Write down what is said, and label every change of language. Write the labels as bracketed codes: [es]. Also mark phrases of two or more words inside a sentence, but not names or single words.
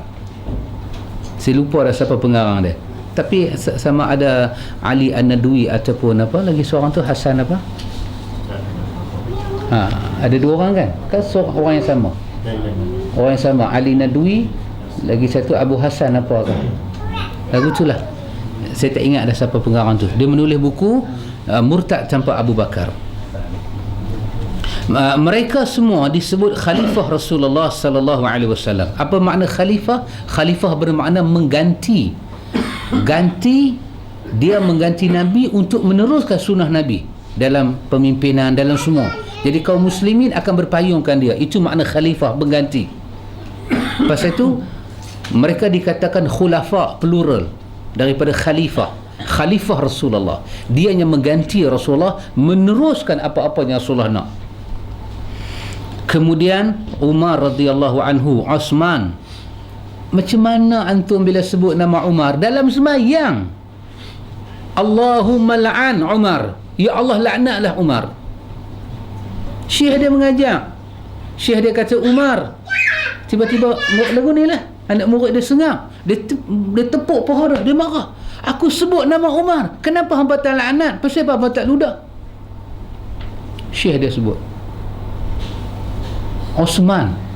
[ms] Saya lupa dah siapa pengarang dia, tapi sama ada Ali An-Nadwi ataupun apa lagi seorang tu, Hasan apa, ada dua orang kan seorang orang yang sama, orang yang sama, Ali Nadwi, lagi satu Abu Hasan apa kan, lagu tu lah. Saya tak ingat dah siapa pengarang tu. Dia menulis buku Murtad Tanpa Abu Bakar. Mereka semua disebut khalifah Rasulullah [ar] صلى الله عليه وسلم. [ms] Apa makna khalifah? Khalifah bermakna mengganti. Dia mengganti Nabi untuk meneruskan sunnah Nabi dalam pemimpinan, dalam semua. Jadi kaum muslimin akan berpayungkan dia. Itu makna khalifah, mengganti. Pasal itu mereka dikatakan khulafa, plural daripada khalifah. Khalifah Rasulullah, dia yang mengganti Rasulullah, meneruskan apa-apa yang Rasulullah nak. Kemudian Umar [ar] رضي الله عنه, [ms] Osman. Macam mana antum bila sebut nama Umar dalam sembahyang? [ar] اللهم العن عمر, [ms] ya Allah laknatlah Umar. Syekh dia mengajak, Syekh dia kata Umar, tiba-tiba lagu ni lah, anak murid dia sengak, dia tepuk paha dia marah. Aku sebut nama Umar, kenapa hangpa tak laknat? Pasal apa hangpa tak ludah? Syekh dia sebut Osman.